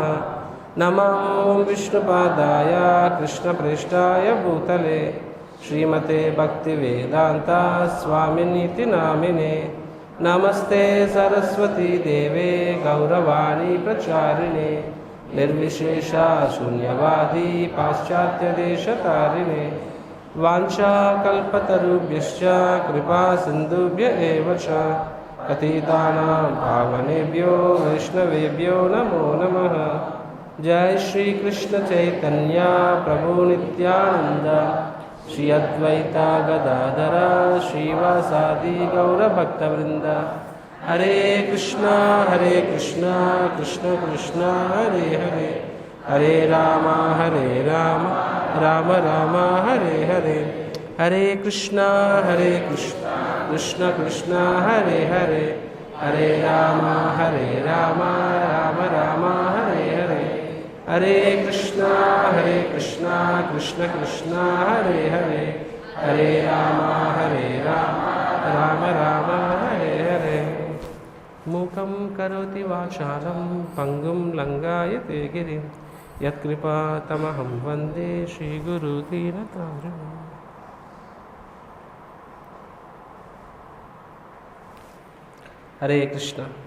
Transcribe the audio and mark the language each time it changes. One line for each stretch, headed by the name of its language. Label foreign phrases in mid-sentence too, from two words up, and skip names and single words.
Sanskrit: నమో విష్ణుపాదాయ కృష్ణప్రేష్ఠాయ భూతలే శ్రీమతే భక్తివేదాంత స్వామినితి నామినే. నమస్తే సరస్వతీ దేవే గౌరవాణి ప్రచారిణే నిర్విశేష శూన్యవాది పాశ్చాత్యదేశతారిణే. వాంఛాకల్పతరుభ్యశ్చ కృపా సింధుభ్య ఏవ చ పతితానాం పావనేభ్యో వైష్ణవేభ్యో నమో నమః. జై శ్రీ కృష్ణ చైతన్య ప్రభు నిత్యానంద శ్రీ అద్వైత గదాధర శ్రీవాసాది గౌరభక్తవృంద. హరే కృష్ణ కృష్ణ కృష్ణ హరే హరే హరే రామ రామ రామ హరే హరే హరే కృష్ణ కృష్ణ కృష్ణ హరే హరే హరే రామ రామ రామ హరే హరే హరే కృష్ణ కృష్ణ కృష్ణ హరే హరే హరే రామ రామ రామ హరే హరే మూకం కరోతి వాచాలం పంగుం లంఘాయతే గిరిం యత్కృపాతమహం వందే శ్రీగురు దీనతారిణం. హరే కృష్ణ.